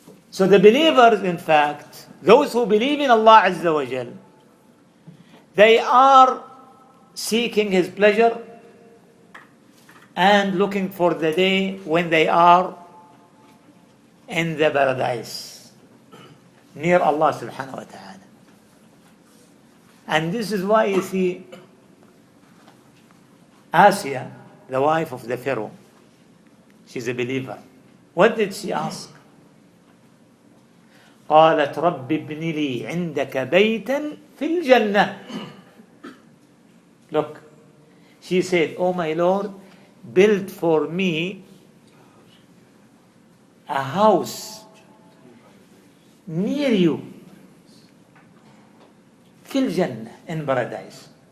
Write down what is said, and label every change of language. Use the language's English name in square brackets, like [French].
[English] So the believers, in fact, those who believe in Allah Azza wa Jal, they are seeking His pleasure and looking for the day when they are in the paradise, near Allah subhanahu wa ta'ala. And this is why you see Asiya, the wife of the Pharaoh, she's a believer. What did she ask? [Arabic] قالت رب ابن لي عندك بيتا في الجنة. [English] Look, she said, "Oh my Lord, build for me a house near you, [Arabic] في الجنة, [English] in paradise."